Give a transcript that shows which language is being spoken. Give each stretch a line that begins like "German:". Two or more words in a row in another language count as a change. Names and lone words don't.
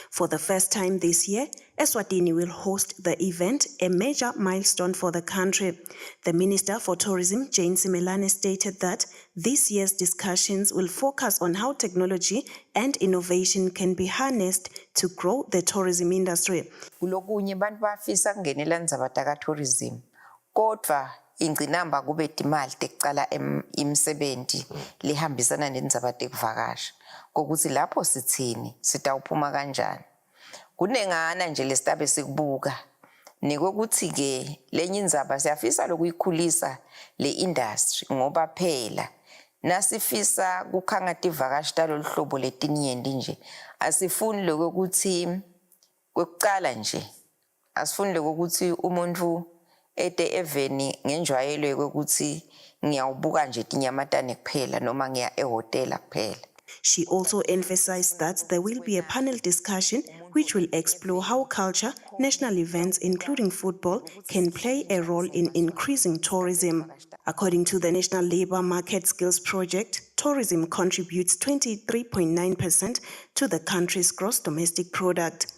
English: For the first time this year, Eswatini will host the event, a major milestone for the country. The Minister for Tourism, Jane Simelane, stated that this year's discussions will focus on how technology and innovation can be harnessed to grow the tourism industry.
Swati: Kulokunye bantu bafisa kungenela indzaba taka-tourism, kodwa ingcinamba kube timali tekucala imsebenti lihambisana nendzaba tekuvakasha. Kokuthi lapho sithini, sitawuphuma kanjani. Kunengana nje lesitabe sikubuka. Nikokuthi-ke lenye indzaba siyafisa lokuyikhulisa le industry ngoba phela nasifisa kukhanga tivakashi talolu hlobo letinyenti nje. Asifuni lokuthi kwekucala nje. Asifuni lokuthi umuntu ete eveni ngenjwayelo yokuthi ngiyawubuka nje tinyamatane kuphela noma ngiya ehotela kuphela.
English: She also emphasized that there will be a panel discussion which will explore how culture, national events including football, can play a role in increasing tourism. According to the National Labour Market Skills Project, tourism contributes 23.9% to the country's gross domestic product.